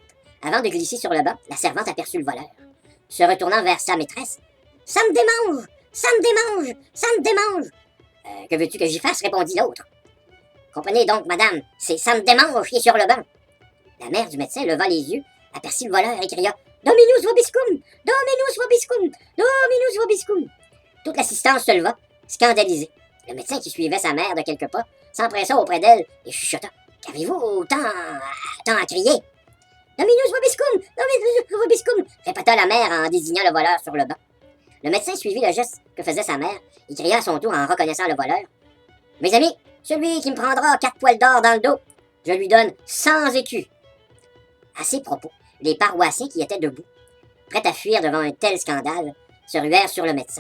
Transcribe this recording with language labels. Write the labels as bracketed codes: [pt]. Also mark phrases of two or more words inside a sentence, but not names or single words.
[fr] Avant de glisser sur le banc, la servante aperçut le voleur. Se retournant vers sa maîtresse, Ça me démange! Ça me démange! Ça me démange! Que veux-tu que j'y fasse? Répondit l'autre. Comprenez donc, madame, c'est ça me démange qui est sur le banc. La mère du médecin leva les yeux, aperçut le voleur et cria [la] Dominus vobiscum! Dominus vobiscum! Dominus vobiscum! [fr] Toute l'assistance se leva, scandalisée. Le médecin qui suivait sa mère de quelques pas s'empressa auprès d'elle et chuchota Qu'avez-vous tant à crier? [la] Dominus vobiscum! Dominus vobiscum! [fr] Répéta la mère en désignant le voleur sur le banc. Le médecin suivit le geste que faisait sa mère et cria à son tour en reconnaissant le voleur Mes amis, celui qui me prendra 4 poils d'or dans le dos, je lui donne 100 écus. À ces propos, les paroissiens qui étaient debout, prêts à fuir devant un tel scandale, se ruèrent sur le médecin.